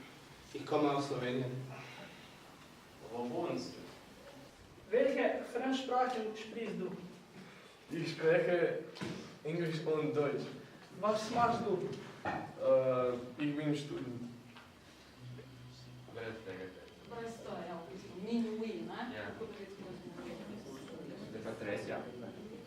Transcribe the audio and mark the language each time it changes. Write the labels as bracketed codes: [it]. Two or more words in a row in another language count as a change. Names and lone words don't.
[de] Ich komme aus Slowenien. Wo wohnst du? Welche Fremdsprachen sprichst du? Ich spreche Englisch und Deutsch. Was machst du? Ich bin Student. [sl] Brez to, ja, v bistvu. Ni, ne? Ja. Tako da recimo, Zdaj pa Teresja.